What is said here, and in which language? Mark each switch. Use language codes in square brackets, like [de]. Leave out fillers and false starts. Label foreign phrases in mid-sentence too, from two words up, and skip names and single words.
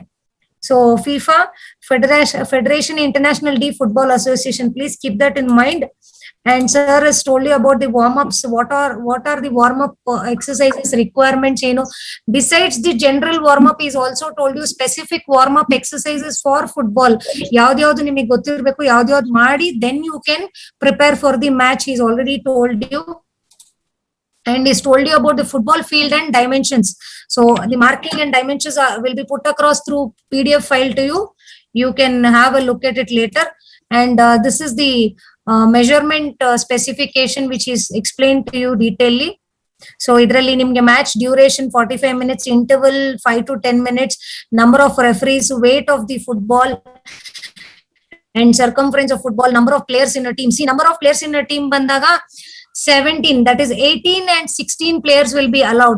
[en] So FIFA, Federation International de Football Association, please keep that in mind. And sir has told you about the warm-ups. What are the warm-up exercises requirements? You know, besides the general warm-up, he's also told you specific warm-up exercises for football. [kn] ಯಾವ್ಯಾದು ನಿಮಗೆ ಗೊತ್ತಿರಬೇಕು, ಯಾವ್ಯಾದು ಮಾಡಿ, [en] then you can prepare for the match. He's already told you. And he's told you about the football field and dimensions. So the marking and dimensions will be put across through PDF file to you. You can have a look at it later. And this is the measurement specification which is explained to you detailedly. So [kn] ಇದರಲ್ಲಿ ನಿಮಗೆ [en] match duration 45 minutes, interval 5 to 10 minutes, number of referees, weight of the football and circumference of football, number of players in a team. See, number of players in a team bandaga 17, that is 18 and 16 players will be allowed.